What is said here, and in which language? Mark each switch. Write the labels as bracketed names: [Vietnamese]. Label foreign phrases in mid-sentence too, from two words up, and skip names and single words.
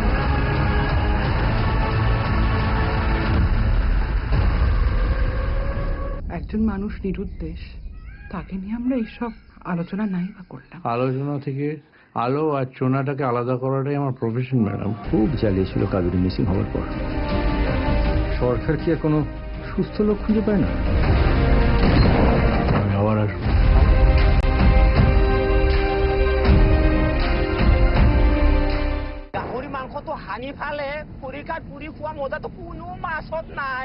[Bangla] একজন মানুষ নিরুদ্দেশ তাকে নিয়ে আমরা এইসব আলোচনা নাই বা করলাম। আলোচনা থেকে আলো আর চোনাটাকে আলাদা করাটাই আমার প্রফেশন ম্যাডাম। খুব জ্বালিয়েছিল কাবেরী মিসিং হওয়ার পর। সরকার কি আর কোনো সুস্থ লোক খুঁজে পায় না? আমি আবার আসবো। [Assamese] গাহৰি মাংসটো হানি ফালে খৰিকাত পুৰি খোৱা মজাটো কোনো মাছত নাই।